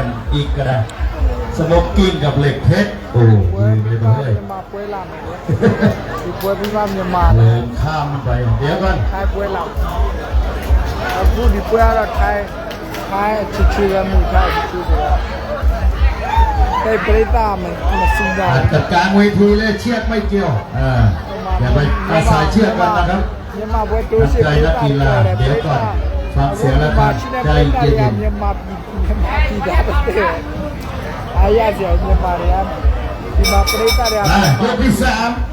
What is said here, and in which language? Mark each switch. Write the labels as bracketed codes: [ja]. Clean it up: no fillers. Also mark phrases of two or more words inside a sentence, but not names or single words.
[th] มอีกก็ได้สโมกกิ้งกับเหล็กเพชรโอ้ลืมเลย [my] မြန်မာပွဲလာမယ်ဒီပွဲပြီးမှမြန်မာ [th] ลืมข้ามมันไปเดี๋ยวก่อน [my] ထိုင်းပွဲလာအခုဒီပွဲကတော့ထိုင်းချစ်ချရမှုထိုင်းချစ်ဆိုတော့ [th] แต่ปริตามันสุดยอด จัดกลางเวทีเลยเชือกไม่เกี่ยวอย่าไปอาศัยเชือกกันนะครับ [my] မြန်မာပွဲတိုးရှိ [th] ใจนักกีฬาเดี๋ยวก่อนฟังเสียงแล้วกันใจเย็น [my] မြန်မာပြည်သားတဲ့အားရစရာမြန်မာတွေကဒီမှာပရိသတ်တွေက [th] ยกที่สาม